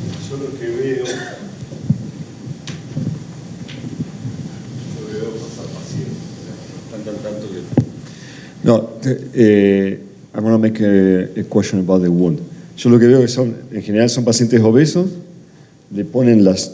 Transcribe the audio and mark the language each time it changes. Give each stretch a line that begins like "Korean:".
Spanish: Yo lo que veo, pasar pacientes, tanto que...
English: No, I want to make a question about the wound.
Spanish: Yo lo que veo que en general son pacientes obesos, le ponen